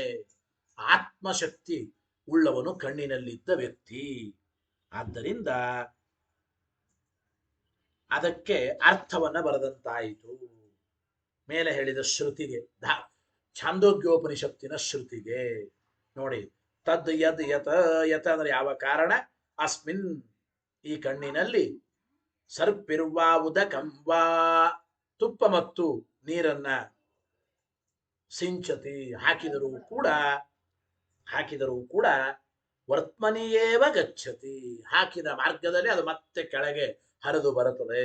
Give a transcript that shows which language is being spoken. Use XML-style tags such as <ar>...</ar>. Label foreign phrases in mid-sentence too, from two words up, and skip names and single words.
<kn>ಆತ್ಮಶಕ್ತಿ ಉಳ್ಳವನು ಕಣ್ಣಿನಲ್ಲಿದ್ದ ವ್ಯಕ್ತಿ. ಆದ್ದರಿಂದ ಅದಕ್ಕೆ ಅರ್ಥವನ್ನ ಬರೆದಂತಾಯಿತು. ಮೇಲೆ ಹೇಳಿದ ಶ್ರುತಿಗೆ, ಛಾಂದೋಗ್ಯೋಪನಿಷತ್ತಿನ ಶ್ರುತಿಗೆ ನೋಡಿ,</kn> <sa>ತದ್ ಯದ್ ಯತ,</sa> <kn>ಯತ ಅಂದ್ರೆ ಯಾವ ಕಾರಣ, ಅಸ್ಮಿನ್, ಈ ಕಣ್ಣಿನಲ್ಲಿ,</kn> <sa>ಸರ್ಪಿರ್ವಾ ಉದಕಂವಾ,</sa> <kn>ತುಪ್ಪ ಮತ್ತು ನೀರನ್ನ, ಸಿಂಚತಿ ಹಾಕಿದರೂ ಕೂಡ</kn> <sa>ವರ್ತಮನಿಯೇವ ಗಚ್ಚತಿ,</sa> <kn>ಹಾಕಿದ ಮಾರ್ಗದಲ್ಲಿ ಅದು ಮತ್ತೆ ಕೆಳಗೆ ಹರಿದು ಬರುತ್ತದೆ.</kn>